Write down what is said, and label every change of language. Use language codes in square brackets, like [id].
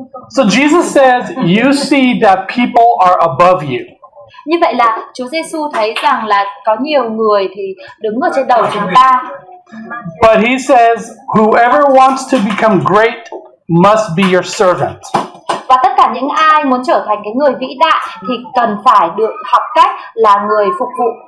[en] So Jesus says, you see that people are above you. [vi] Như vậy là Chúa Giêsu thấy rằng là có nhiều người thì đứng ở trên đầu chúng ta. [en] But he says, whoever wants to become great must be your servant. [vi] Và tất cả những ai muốn trở thành cái người vĩ đại thì cần phải được học cách là người phục vụ.